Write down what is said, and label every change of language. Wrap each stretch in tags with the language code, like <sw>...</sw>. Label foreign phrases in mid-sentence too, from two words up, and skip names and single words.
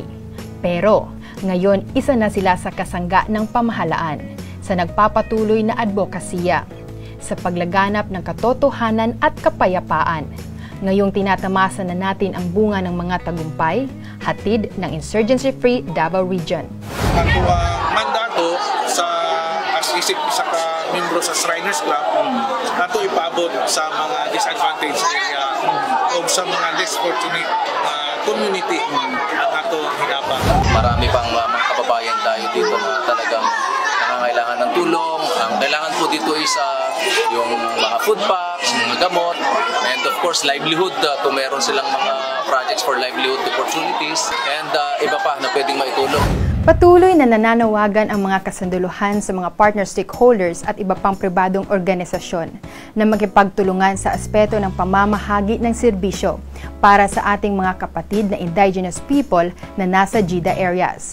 <tl>Pero ngayon isa na sila sa kasangga ng pamahalaan sa nagpapatuloy na advokasya sa paglaganap ng katotohanan at kapayapaan. Ngayong tinatamasa na natin ang bunga ng mga tagumpay, hatid ng Insurgency-Free Davao Region.</tl> <ceb>Ako mandato sa as isa ka membro sa Shriners Club nato ipaabot sa mga</ceb> <en>disadvantaged area</en> <ceb>o sa mga</ceb> <en>less fortunate community</en> <ceb>ang ato hinabang.</ceb> <tl>Marami pang mga kababayan tayo dito na talagang nangangailangan ng tulong. Ang kailangan po dito is yung mga</tl> <en>food packs,</en> <tl>mga gamot,</tl> <en>and of course livelihood</en> <tl>kung meron silang mga</tl> <en>projects for livelihood opportunities,</en> <tl>and iba pa na pwedeng maitulong. Patuloy na nananawagan ang mga kasunduluhan sa mga</tl> <en>partner stakeholders</en> <tl>at iba pang pribadong organisasyon na magkipagtulungan sa aspeto ng pamamahagi ng serbisyo para sa ating mga kapatid na</tl> <en>indigenous people</en> <tl>na nasa GIDA areas.</tl>